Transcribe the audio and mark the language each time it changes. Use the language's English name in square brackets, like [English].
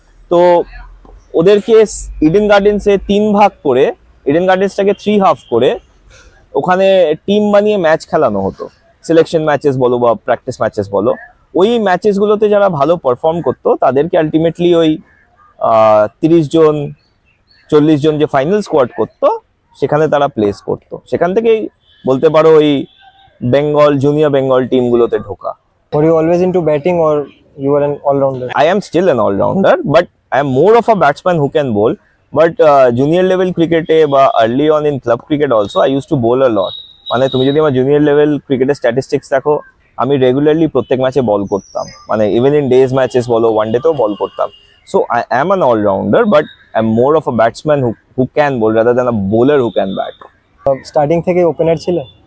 [Bangla] তো ওদেরকে ইডেন গার্ডেন্সে 3 ভাগ করে, ইডেন গার্ডেন্সটাকে 3 হাফ করে ওখানে টিম বানিয়ে ম্যাচ খেলানো হতো, সিলেকশন ম্যাচেস বলো বা প্র্যাকটিস ম্যাচেস বলো। ওই ম্যাচেসগুলোতে যারা ভালো পারফর্ম করতো তাদেরকে আলটিমেটলি ওই 30 জন 40 জন যে ফাইনাল স্কোয়াড করতো সেখানে তারা প্লেস করতো। সেখান থেকেই বলতে পারো ওই বেঙ্গল জুনিয়র বেঙ্গল টিমগুলোতে ঢোকা। [English] Were you always into batting or you were an all-rounder? I am still an all-rounder, but I am more of a batsman who can bowl. But junior level cricket বা early on in club cricket also I used to bowl a lot. [Bangla] মানে তুমি যদি আমার junior level ক্রিকেটের statistics দেখো, আমি regularly প্রত্যেক ম্যাচে বল করতাম, মানে ইভেন ইন ডেজ ম্যাচেস বলো, ওয়ান ডেতেও বল করতাম। [English] So I am an all-rounder, but I am more of a batsman who can bowl rather than a bowler who can bat. [Bangla] Starting থেকে ওপেনার ছিলে?